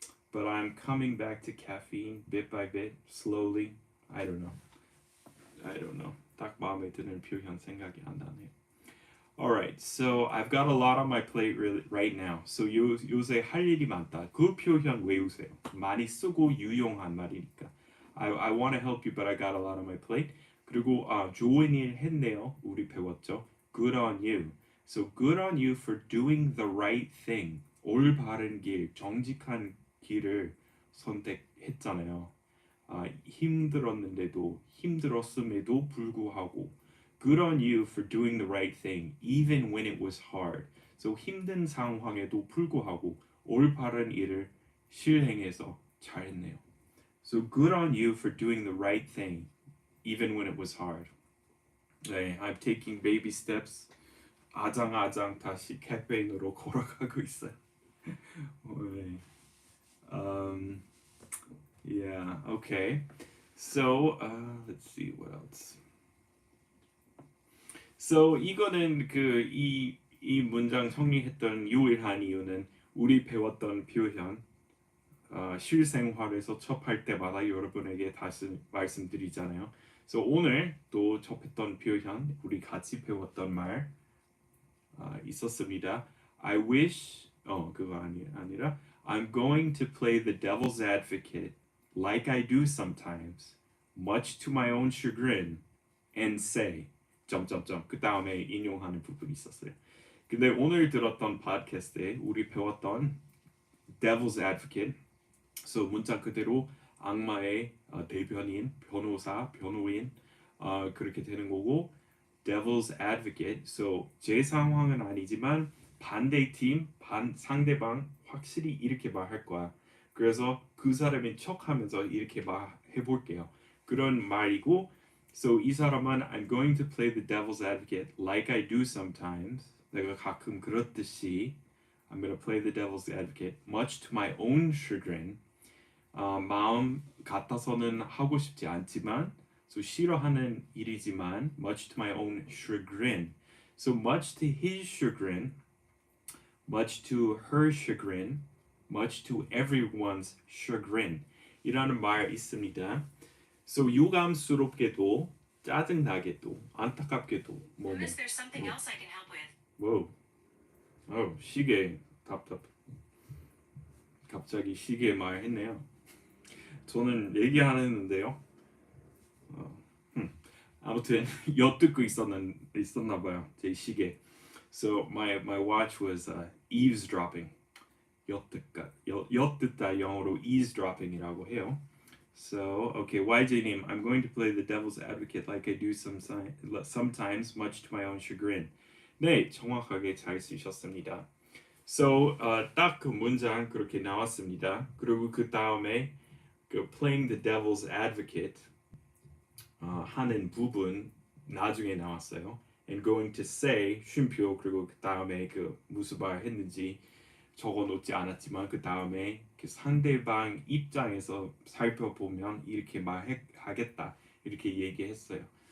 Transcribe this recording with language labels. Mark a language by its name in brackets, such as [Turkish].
[English] But I'm coming back to caffeine bit by bit, slowly. I don't know. [Korean] 딱 마음에 드는 표현 생각이 안 나네요. [English] Alright, so I've got a lot on my plate right now. [Korean] So 요새 할 일이 많다. 그 표현 외우세요. 많이 쓰고 유용한 말이니까. [English] I want to help you, but I got a lot on my plate. [Korean] 그리고 좋은 일 했네요. 우리 배웠죠. [English] Good on you. So good on you for doing the right thing. [Korean] 올바른 길, 정직한 길을 선택했잖아요. 힘들었음에도 불구하고 [English] Good on you for doing the right thing, even when it was hard. [Korean] So 힘든 상황에도 불구하고 올바른 일을 실행해서 잘했네요. [English] So good on you for doing the right thing, even when it was hard. 네, I'm taking baby steps. [Korean] 아장아장 다시 카페인으로 걸어가고 있어요. 네. [English] Yeah, okay. So let's see what else. [Korean] So 이거는 이 문장 정리했던 유일한 이유는 우리 배웠던 표현 실생활에서 접할 때마다 여러분에게 다시 말씀드리잖아요. So 오늘 또 접했던 표현 우리 같이 배웠던 말 있었습니다. [English] I wish [Korean] 그거 아니라 [English] I'm going to play the devil's advocate like I do sometimes, much to my own chagrin, and say [Korean] 점점점 그 다음에 인용하는 부분이 있었어요. 근데 오늘 들었던 팟캐스트에 우리 배웠던 devil's advocate, so 문자 그대로 악마의 대변인, 변호사, 변호인 그렇게 되는 거고 devil's advocate, so 제 상황은 아니지만 반대팀, 상대방 확실히 이렇게 말할 거야. 그래서 그 사람인 척하면서 이렇게 말해볼게요. 그런 말이고 [English] So [Korean] 이 사람은 [English] I'm going to play the devil's advocate like I do sometimes. [Korean] 내가 가끔 그렇듯이 [English] I'm going to play the devil's advocate much to my own chagrin. [Korean] 마음 같아서는 하고 싶지 않지만 so 싫어하는 일이지만 [English] much to my own chagrin. So much to his chagrin, much to her chagrin, much to everyone's chagrin [Korean] 이라는 말 있습니다. So 유감스럽게도 짜증나게도 안타깝게도 [English] Unless there's something else I can help with. [Korean] Whoa. 시계 답답. 갑자기 시계 말했네요. 저는 얘기 안 했는데요. 아무튼 엿듣고 있었나 봐요. 제 시계. [English] So my watch was eavesdropping. [Korean] 엿듣다 영어로 eavesdropping이라고 해요. [English] So, okay, YJ님, I'm going to play the devil's advocate like I do sometimes, much to my own chagrin. [Korean] 네, 정확하게 잘 쓰셨습니다. So, 딱 그 문장 그렇게 나왔습니다. 그리고 그 다음에 그 playing the devil's advocate 하는 부분 나중에 나왔어요. [English] And going to say [Korean] 쉼표 그리고 그 다음에 그 무슨 말 했는지 적어놓지 않았지만 그 다음에 그 상대방 입장에서 살펴보면 이렇게 말하겠다 이렇게 얘기했어요.